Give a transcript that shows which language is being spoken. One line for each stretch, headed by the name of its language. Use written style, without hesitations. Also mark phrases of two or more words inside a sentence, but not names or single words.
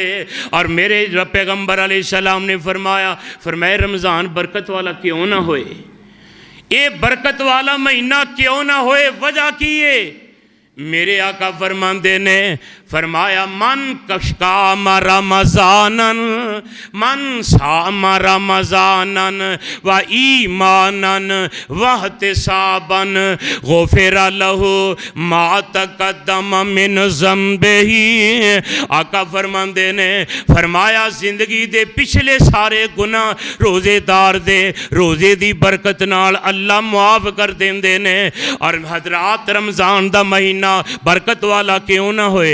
Punjabi: اور میرے پیغمبر علیہ السلام نے فرمایا رمضان برکت والا کیوں نہ ہوئے، یہ برکت والا مہینہ کیوں نہ ہوئے، وجہ کی ہے? میرے آقا فرماتے نے فرمایا
Arabic: من كشكام رمضانا، من صام رمضانا وإيمانا واحتسابا غفر له ما تقدم من ذنبه.
Punjabi: آقا فرماتے نے فرمایا زندگی دے پچھلے سارے گناہ روزے دار دے روزے دی برکت نال اللہ معاف کر دیندے نے. اور حضرات رمضان دا مہینہ برکت والا کیوں نہ ہوئے?